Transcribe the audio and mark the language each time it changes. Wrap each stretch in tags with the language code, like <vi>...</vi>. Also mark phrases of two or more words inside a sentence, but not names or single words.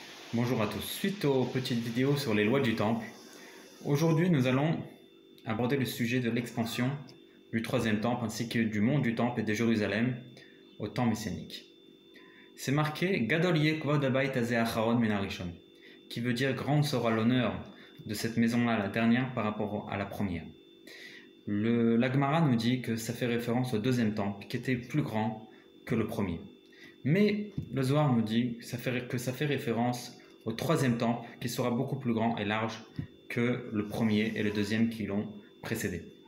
<fr>Bonjour à tous. Suite aux petites vidéos sur les lois du temple, aujourd'hui nous allons aborder le sujet de l'expansion du troisième temple ainsi que du mont du temple et de Jérusalem au temps messianique.</fr> <he>C'est marqué גדול יהיה כבוד הבית הזה האחרון מן הראשון,</he> <fr>qui veut dire grande sera l'honneur de cette maison-là, la dernière par rapport à la première. La Gemara nous dit que ça fait référence au deuxième temple qui était plus grand que le premier. Mais le Zohar nous dit que ça fait référence au troisième temple qui sera beaucoup plus grand et large que le premier et le deuxième qui l'ont précédé.</fr>